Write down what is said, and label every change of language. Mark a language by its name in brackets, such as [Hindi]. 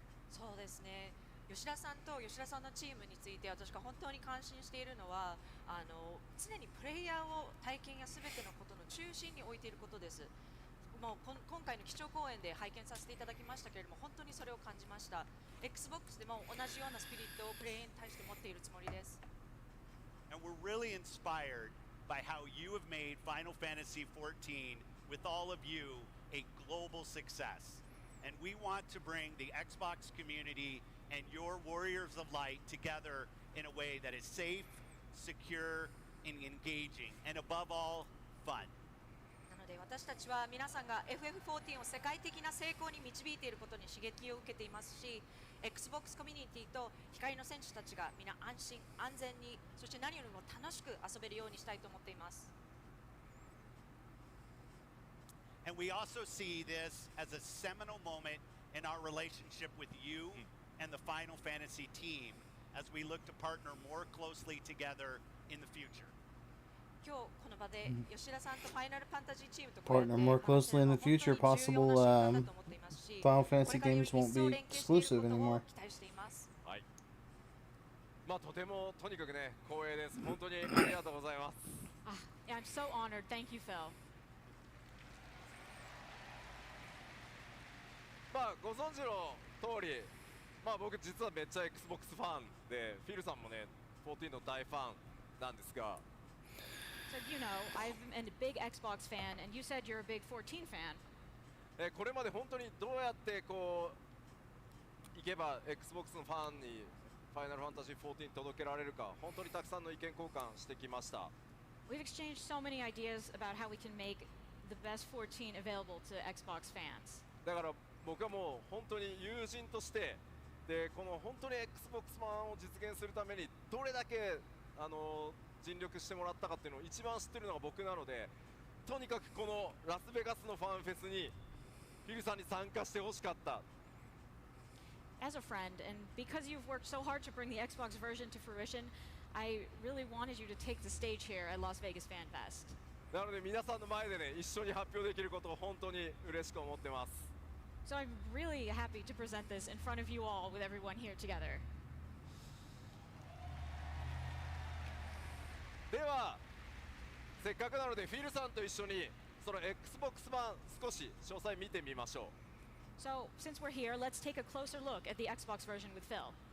[Japanese] そうですね。吉田さんと吉田さんのチームについて私が本当に感心しているのは常にプレイヤーを体験や全てのことの中心に置いていることです。もう今回の基調講演で拝見させていただきましたけれども本当にそれを感じました。 Xbox でも同じようなスピリットをプレイに対して持っているつもりです。 [English] And we're really inspired by how you have made Final Fantasy XIV with all of you a global success. And we want to bring the Xbox community and your Warriors of Light together in a way that is safe, secure, and engaging, and above all, fun. [Japanese] なので私たちは皆さんが FF14 を世界的な成功に導いていることに刺激を受けていますし、Xbox コミュニティと光の選手たちが皆安心安全に、そして何よりも楽しく遊べるようにしたいと思っています。 [English] And we also see this as a seminal moment in our relationship with you and the Final Fantasy team as we look to partner more closely together in the future. [Japanese] 今日この場で吉田さんとファイナルファンタジーチームと [English] Partner more closely in the future. Possible Final Fantasy games won't be exclusive anymore. [Japanese] はい。とてもとにかくね光栄です。本当にありがとうございます。 [English] Yeah, I'm so honored. Thank you, Phil. [Japanese] ご存知の通り、僕実はめっちゃ Xbox ファンで、フィルさんもね14の大ファンなんですが。 [English] So you know, I'm a big Xbox fan, and you said you're a big 14 fan. [Japanese] これまで本当にどうやってこういけば Xbox のファンにファイナルファンタジー14届けられるか、本当にたくさんの意見交換してきました。 [English] We've exchanged so many ideas about how we can make the best 14 available to Xbox fans. [Japanese] だから僕はもう本当に友人としてでこの本当に Xbox 版を実現するためにどれだけ尽力してもらったかっていうのを一番知ってるのが僕なので、とにかくこのラスベガスのファンフェスにフィルさんに参加してほしかった。 [English] As a friend, and because you've worked so hard to bring the Xbox version to fruition, I really wanted you to take the stage here at Las Vegas Fanfest. [Japanese] なので皆さんの前でね一緒に発表できることを本当に嬉しく思ってます。 [English] So I'm really happy to present this in front of you all with everyone here together. [Japanese] ではせっかくなのでフィルさんと一緒にその Xbox 版少し詳細見てみましょう。 [English] So since we're here, let's take a closer look at the Xbox version with Phil.